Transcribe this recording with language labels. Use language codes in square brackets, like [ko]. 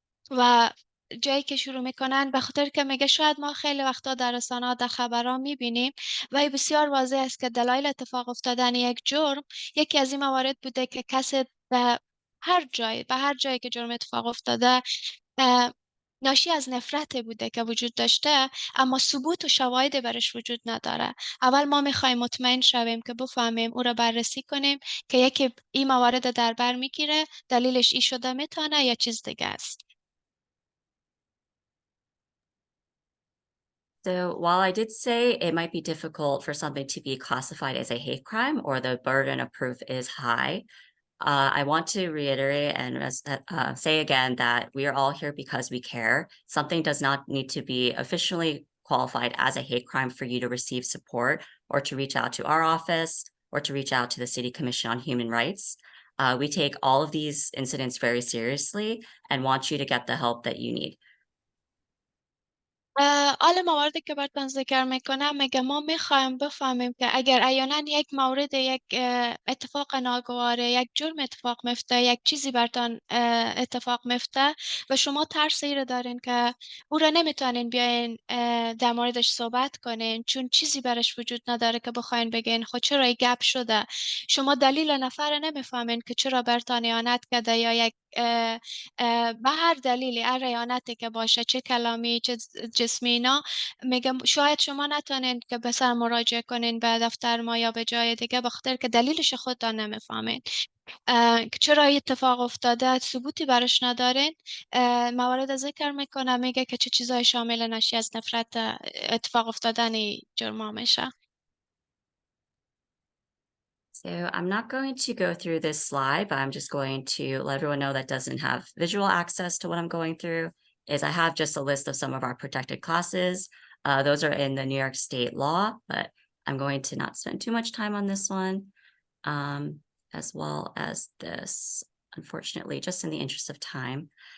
[fa] و جایی که شروع میکنن به خاطر که میگه شاید ما خیلی وقتا در رسانه‌ها در خبرها میبینیم و بسیار واضح است که دلایل اتفاق افتادن یک جرم یکی از این موارد بوده که کسی به هر جایی که جرم اتفاق افتاده ناشی از نفرت بوده که وجود داشته، اما ثبوت و شواهد برش وجود نداره. اول ما میخوایم مطمئن شویم که بفهمیم، او را بررسی کنیم که یکی این موارد در بر میگیره، دلیلش ای شده میتونه یا چیز دیگه است. [en] So while I did say it might be difficult for something to be classified as a hate crime or the burden of proof is high, I want to reiterate and say again that we are all here because we care. Something does not need to be officially qualified as a hate crime for you to receive support or to reach out to our office or to reach out to the City Commission on Human Rights. We take all of these incidents very seriously and want you to get the help that you need. [fa] حالا مواردی که براتون ذکر میکنم، میگه ما میخوایم بفهمیم که اگر احیانا یک مورد، یک اتفاق ناگواره، یک جرم اتفاق میفته، یک چیزی براتون اتفاق میفته و شما ترسی رو دارین که او رو نمیتونین بیاین در موردش صحبت کنین چون چیزی برش وجود نداره که بخواین بگین خب چرا این گپ شده، شما دلیل نفر نمیفهمین که چرا براتون اهانت کرده یا یک به هر دلیلی، هر اهانتی که باشه، چه کلامی، چه اسمی اینا میگم شاید شما نتونین که به سر مراجعه کنین به دفتر ما یا به جای دیگه بخاطر که دلیلش خودتان نمیفهمین که چرا این اتفاق افتاده ثبوتی برش ندارین. موارد ذکر میکنه میگه که چه چیزای شامل ناشی از نفرت اتفاق افتادن جرما میشه. [en] So I'm not going to go through this slide, but I'm just going to let everyone know that doesn't have visual access to what I'm going through is I have just a list of some of our protected classes. Those are in the New York State law, but I'm going to not spend too much time on this one, as well as this, unfortunately, just in the interest of time.